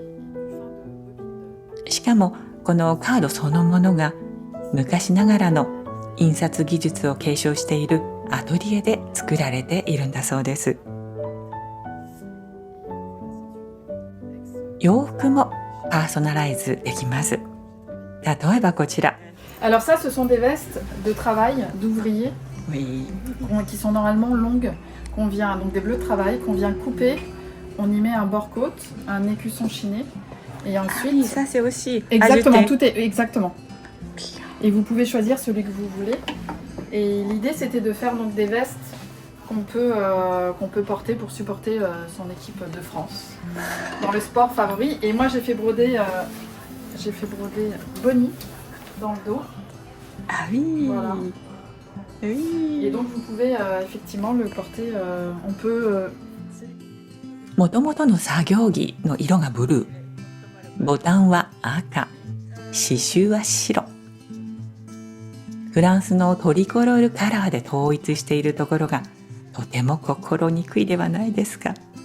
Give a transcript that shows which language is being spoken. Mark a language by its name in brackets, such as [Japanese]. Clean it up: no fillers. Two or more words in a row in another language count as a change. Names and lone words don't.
[Japanese] しかもこのカードそのものが昔ながらの印刷技術を継承しているアトリエで作られているんだそうです。洋服もパーソナライズできます。例えばこちら。 [French] Alors ça, ce sont des vestes de travail d'ouvriers Oui. qui sont normalement longues, qu'on vient, donc des bleus de travail, qu'on vient couper, on y met un bord-côte, un écusson chiné, et ensuite... Ah oui, ça c'est aussi Exactement, ajouté. tout est... Exactement. Et vous pouvez choisir celui que vous voulez. Et l'idée, c'était de faire donc des vestes qu'on peut porter pour supporter son équipe de France dans le sport favori. Et moi, j'ai fait broder Bonnie dans le dos. Ah oui. Voilà. Oui. Et donc, vous pouvez effectivement le porter. On peut. [Japanese] もともとの作業着の色がブルー、ボタンは赤、刺繍は白。フランスのトリコロールカラーで統一しているところがとても心にくいではないですか。